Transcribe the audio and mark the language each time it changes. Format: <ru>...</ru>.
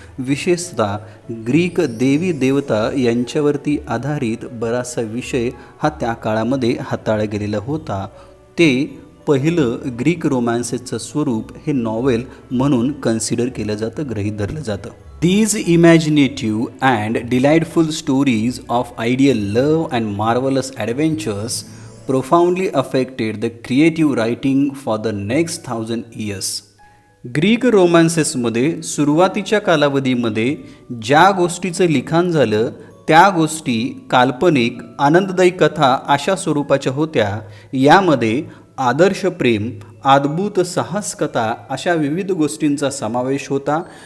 <mr>विशेषतः ग्रीक देवी देवता यांच्यावरती आधारित बराचसा विषय हा त्या काळामध्ये हाताळला गेलेला होता. ते पहिलं ग्रीक रोमॅन्सेसचं स्वरूप हे नॉवेल म्हणून कन्सिडर केलं जातं, गृहीत धरलं जातं.</mr> <en>These imaginative and delightful stories of ideal love and marvelous adventures profoundly affected the creative writing for the next 1000 years.</en> <mr>Greek रोमॅन्सेसमध्ये सुरुवातीच्या कालावधीमध्ये ज्या गोष्टीचं लिखाण झालं त्या गोष्टी काल्पनिक, आनंददायी कथा अशा स्वरूपाच्या होत्या. यामध्ये आदर्श प्रेम, अद्भुत साहस कथा अशा विविध गोष्टींचा समावेश होता.</mr>